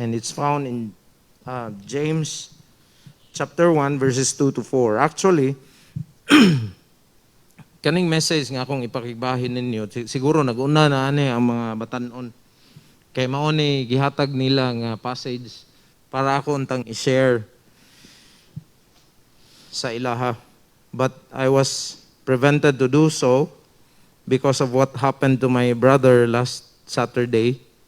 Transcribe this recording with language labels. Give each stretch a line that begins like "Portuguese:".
English: And it's found in James chapter 1 verses 2 to 4.
Cebuano: Actually, kaning message nga akong ipakigbahin ninyo, siguro nag-una na ani ang mga batanon. Kay mao ni gihatag nila nga passage para ako untang i-share sa ilaha.
English: But I was prevented to do so because of what happened to my brother last Saturday.